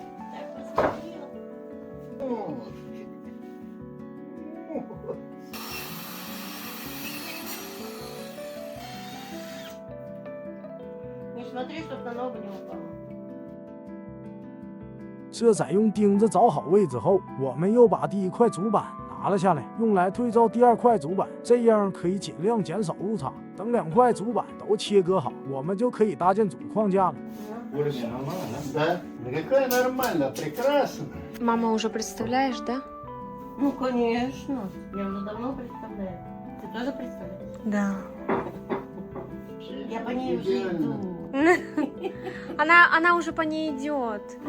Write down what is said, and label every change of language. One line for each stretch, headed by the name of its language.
Russian: Так посмотрела. Вот. Не смотри, чтоб на ногу не упала.
Chinese: 这在用钉子找好位置后，我们又把第1块主板拿了下来，用来对照第2块主板，这样可以尽量减少误差。等2块主板都切割好，我们就可以搭建主框架了。
Russian: Да? Да какая нормально, прекрасно. Мама, уже представляешь, да? Ну, конечно. Я уже давно представляю. Ты тоже представляешь? Да. Я по ней уже иду. Она уже по ней идет.